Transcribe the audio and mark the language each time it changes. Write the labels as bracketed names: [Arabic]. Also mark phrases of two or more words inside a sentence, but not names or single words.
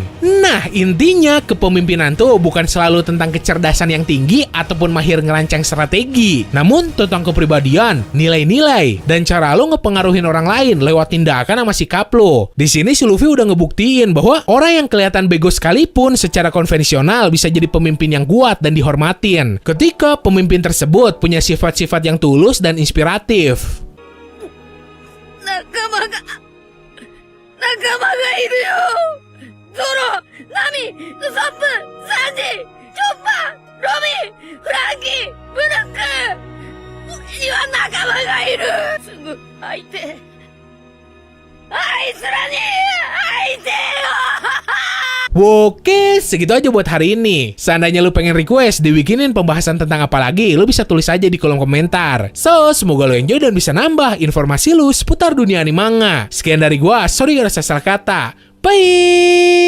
[Indonesian] Nah, intinya kepemimpinan tuh bukan selalu tentang kecerdasan yang tinggi ataupun mahir ngerancang strategi, namun tentang kepribadian, nilai-nilai, dan cara lo ngepengaruhin orang lain lewat tindakan sama sikap lo. Di sini si Luffy udah ngebuktiin bahwa orang yang kelihatan bego sekalipun secara konvensional bisa jadi pemimpin yang kuat dan dihormatin ketika pemimpin tersebut punya sifat-sifat yang tulus dan inspiratif. [Japanese] 仲間がいるよ。ゾロ、ナミ、ウソップ、サンジ、チョッパー、ロビン、フランキー、ブルック。僕には仲間がいる。すぐ相手。あいつらに相手よ。 [Indonesian] Oke, segitu aja buat hari ini. Seandainya lu pengen request dibikinin pembahasan tentang apa lagi, lu bisa tulis aja di kolom komentar. So, semoga lu enjoy dan bisa nambah informasi lu seputar dunia anime manga. Sekian dari gua, sorry kalau saya salah kata.